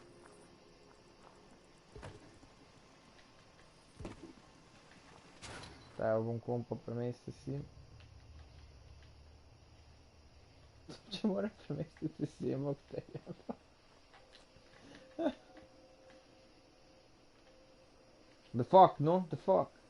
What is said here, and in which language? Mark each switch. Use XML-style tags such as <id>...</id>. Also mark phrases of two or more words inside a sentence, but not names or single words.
<sl>Evo bom kompa premestiti sim. Če moram premestiti sim,</sl> <sr>bok te jeba.</sr> <en>The fuck, no? The fuck?</en>